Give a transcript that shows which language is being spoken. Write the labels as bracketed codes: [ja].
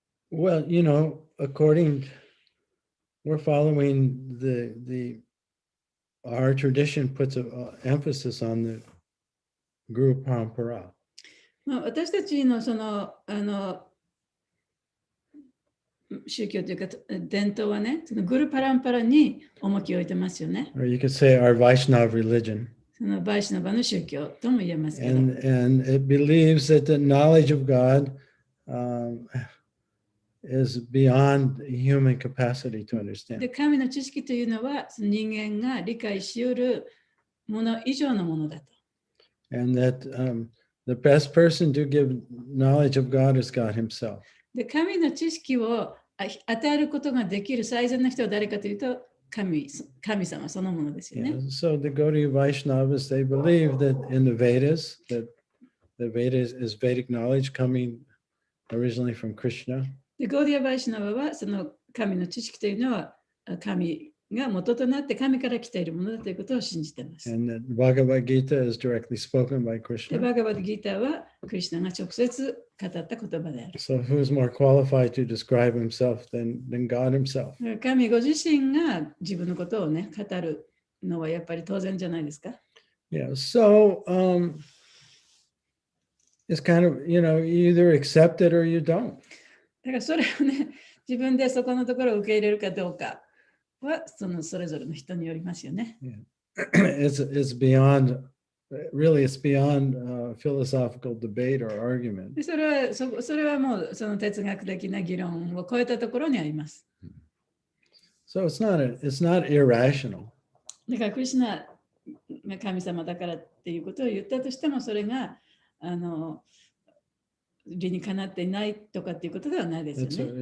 [en] Well, you know, we're following our tradition puts an emphasis on the Guru Parampara. [ja] 私たちのその宗教というか伝統はね、そのグルパランパラに重きを置いてますよね。 [en] Or you could say our Vaishnava religion. [ja] そのバイシナバの宗教とも言えますけど。 [en] And it believes that the knowledge of God is beyond human capacity to understand. [ja] で、神の知識というのはその人間が理解し得るもの以上のものだと。 [en] And that the best person to give knowledge of God is God himself. [ja] で、神の知識を与えることができる最善な人は誰かというと神様そのものですよね。 [en] Yeah. So the Gaudiya Vaishnavas, they believe that in the Vedas, that the Vedas is Vedic knowledge coming originally from Krishna. [ja] で、ゴーディア・バイシナバはその神の知識というのは神が元となって神から来ているものだということを信じています。 [en] And that Bhagavad Gita is directly spoken by [ja] で、 [en] Krishna. [ja] バガバッドギーターはクリシナが直接語った言葉である。 [en] So who's more qualified to describe himself than God himself? [ja] 神ご自身が自分のことをね、語るのはやっぱり当然じゃないですか。 [en] Yeah. So it's kind of, you know, you either accept it or you don't. [ja] だからそれをね、自分でそこのところを受け入れるかどうかはそれぞれの人によりますよね。 [en] It's beyond, really, it's beyond philosophical debate or argument. [ja] でそれはもうその哲学的な議論を超えたところにあります。 [en] So it's not irrational. [ja] だからクリシュナが神様だからっていうことを言ったとしても、それが理にかなっていないとかっていうことではないですよね。